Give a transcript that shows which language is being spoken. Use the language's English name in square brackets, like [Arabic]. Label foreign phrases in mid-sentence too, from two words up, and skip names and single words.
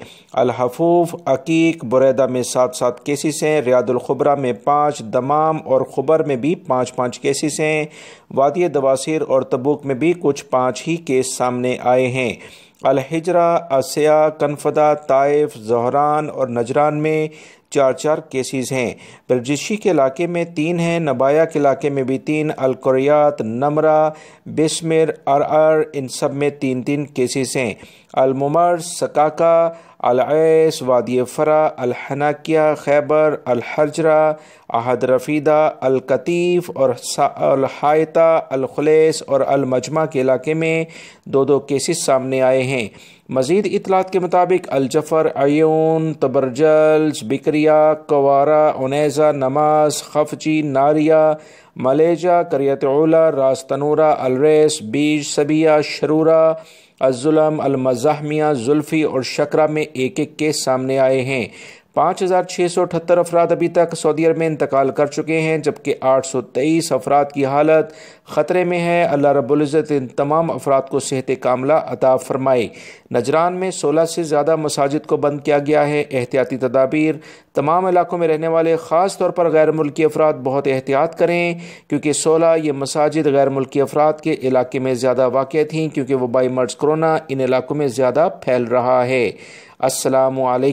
[Hindi] अल हफूफ, अकीक, बुरैदा में 7 केसेस हैं, रियादुल खुबरा में 5, दमाम और खुबर में भी 5 केसेस हैं। वादी दवासिर और तबूक में भी कुछ 5 ही केस सामने आए हैं। अल हिजरा, आसिया, कनफदा, ताइफ, ज़हरान और नजरान में 4 केसेस हैं। बलजिशी के इलाके में 3 हैं, नबाया के इलाके में भी 3, अल कुरियात, नमरा, बिस्मिर, अर इन सब में 3 केसेस हैं। अल मुमर, सकाका, अल ऐस, वादी फरा, अल हनाकिया, खैबर, अल हजरा, अहद रफीदा, अल कतीफ और अल हायता, अल खुलेस और अल मजमा के इलाके में 2 केसेस सामने आए हैं। मज़ीद इतलात के मुताबिक अल जफ़र, अयून, तबरजल्स, बिक्रिया, कवारा, उनैज़ा, नमाज, खफजी, नारिया, मलेजा, करियत उला, रास्तनूरा, अलरेस, बीज, सबिया, शरूरा, अज़्ज़ुलम, अल-मज़ाहमिया, जुल्फ़ी और शकरा में 1 केस सामने आए हैं। 5678 अफराद अभी तक सऊदी अरब में इंतकाल कर चुके हैं, जबकि 823 अफराद की हालत ख़तरे में है। [Arabic] الله رب العزة [Hindi] इन तमाम अफराद को सेहत कामला अता फरमाए। नजरान में 16 से ज़्यादा मसाजिद को बंद किया गया है। एहतियाती तदाबीर, तमाम इलाकों में रहने वाले ख़ास तौर पर गैर मुल्की अफराद बहुत एहतियात करें, क्योंकि 16 ये मसाजिद गैर मुल्की अफराद के इलाके में ज़्यादा वाक़ थीं, क्योंकि वबाई मर्ज़ कोरोना इन इलाकों में ज़्यादा फैल रहा है। [Arabic] السلام عليكم.